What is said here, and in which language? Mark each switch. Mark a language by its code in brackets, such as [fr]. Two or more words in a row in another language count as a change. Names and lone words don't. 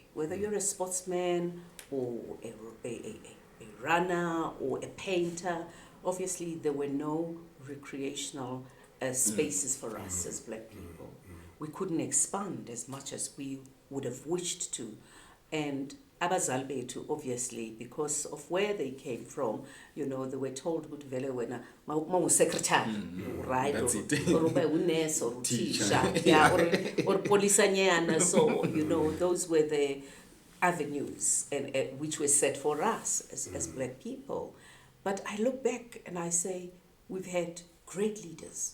[en] Whether you're a sportsman or a runner or a painter, obviously there were no recreational spaces for us as black people. We couldn't expand as much as we would have wished to. [zu] And abazali bethu, [en] obviously, because of where they came from, you know, they were told [zu] ukuthi vele wena [en] secretary, right? Or nurse or teacher, or polisanyana. So, you know, those were the avenues and which were set for us as black people. But I look back and I say, we've had great leaders.